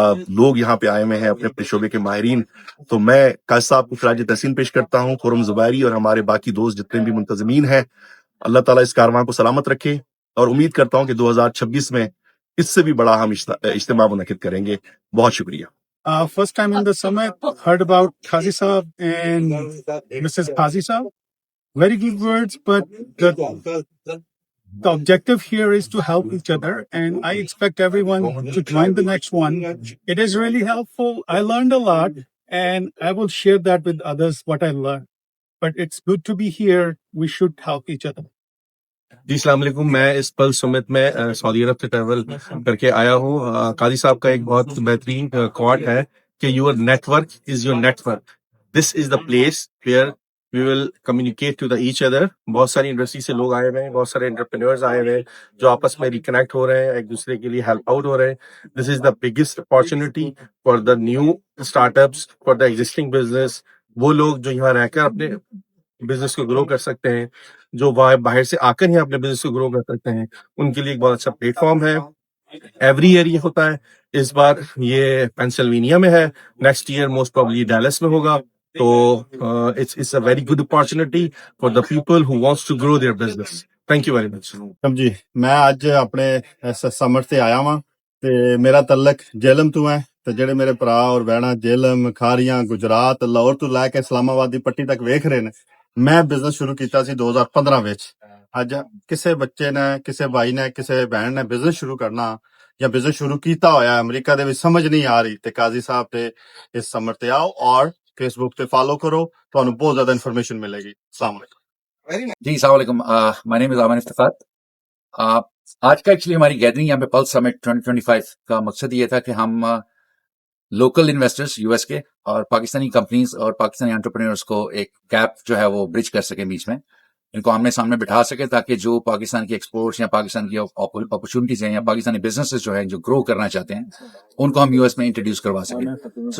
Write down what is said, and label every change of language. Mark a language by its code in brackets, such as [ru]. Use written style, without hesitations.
[ur] لوگ یہاں پہ آئے ہوئے ہیں، اپنے اپنے شعبے کے ماہرین۔ تو میں قاضی صاحب کو خراج تحسین پیش کرتا ہوں، خرم زبیری اور ہمارے باقی دوست جتنے بھی منتظمین ہیں۔ اللہ تعالیٰ اس کارواں کو سلامت رکھے، اور امید کرتا ہوں کہ 2026 میں اس سے بھی بڑا ہم اجتماع منعقد کریں گے۔ بہت شکریہ۔ [en] First time in the summit, heard about Qazi Saab and Mrs. Qazi Saab. Very good words, but the objective here is to help each other, and I expect everyone to join the next one. It is really helpful. I learned a lot, and I will share that with others what I learned. but it's good to be here. We should help each other. [ur] جی السلام علیکم. میں اس پل سمٹ میں سعودی عرب سے travel کر کے آیا ہوں. قاضی صاحب کا ایک بہت بہترین کوٹ ہے کہ [en] Your network is your network. This is the place where we will communicate to the each other. [ur] بہت ساری انڈسٹری سے لوگ آئے ہوئے ہیں, بہت سارے انٹرپرینورز آئے ہوئے ہیں جو آپس میں ریکنیکٹ ہو رہے ہیں, ایک دوسرے کے لیے ہیلپ آؤٹ ہو رہے ہیں. [en] This is the biggest opportunity for the new startups, for the existing business. [ur] وہ لوگ جو یہاں رہ کر اپنے بزنس کو گرو کر سکتے ہیں, جو باہر سے آ کر ہی اپنے بزنس کو گرو کر سکتے ہیں, ان کے لیے ایک بہت اچھا پلیٹ فارم ہے. [en] every year [ur] یہ ہوتا ہے. اس بار یہ پینسلوینیا میں ہے, [en] next year most probably [ur] deals میں ہوگا. [en] تو it's a very good opportunity for the people who wants to grow their business. Thank you very much. [pa] جی میں اج اپنے سمٹ سے آیا ہاں تے میرا تعلق جہلم تو ہے. تے جڑے میرے بھرا اور بہنا جہلم, کھاریاں, گجرات, لاہور تو لے کے اسلام آباد دی پٹی تک ویکھ رہے نے. میں بزنس شروع کیتا سی 2015 وچ. اج کسے بچے نے, کسے بھائی نے, کسے بہن نے بزنس شروع کرنا یا بزنس شروع کیتا ہویا ہے امریکہ دے وچ سمجھ نہیں آ رہی, تے قاضی صاحب تے اس سمٹ تے آؤ اور فیس بک تے فالو کرو, تانوں بہت زیادہ انفارمیشن ملے گی. [ur] السلام علیکم. جی [en] السلام علیکم. My name is Aman Iftikhar. [ur] آج کا ایکچولی ہماری گیدرنگ یہاں پہ پلس سمٹ 2025 کا مقصد یہ تھا کہ ہم لوکل انویسٹرز یو ایس کے اور پاکستانی کمپنیز اور پاکستانی انٹرپرینورز کو ایک گیپ جو ہے وہ برج کر سکیں بیچ میں, ان کو آمنے سامنے بٹھا سکے تاکہ جو پاکستان کی ایکسپورٹس یا پاکستان کی اپرچونیٹیز ہیں یا پاکستانی بزنسز جو ہیں جو گرو کرنا چاہتے ہیں ان کو ہم یو ایس میں انٹروڈیوس کروا سکیں.